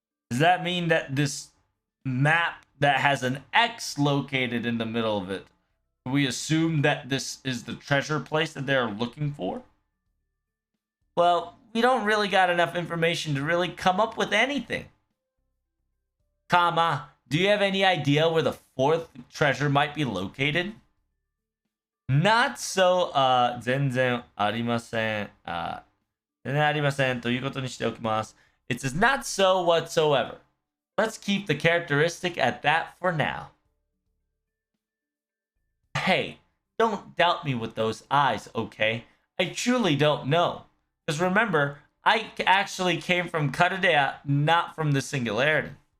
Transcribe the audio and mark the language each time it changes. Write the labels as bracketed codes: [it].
[en] Does that mean that this map that has an X located in the middle of it, we assume that this is the treasure place that they're looking for? Well, we don't really got enough information to really come up with anything. Kama, do you have any idea where the 4th treasure might be located? Not so, [ja] 全然ありません。全然ありませんということにしておきます。 [en] It says not so whatsoever. Let's keep the characteristic at that for now. Hey, don't doubt me with those eyes, okay? I truly don't know. Because remember, I actually came from Karadea, not from the Singularity.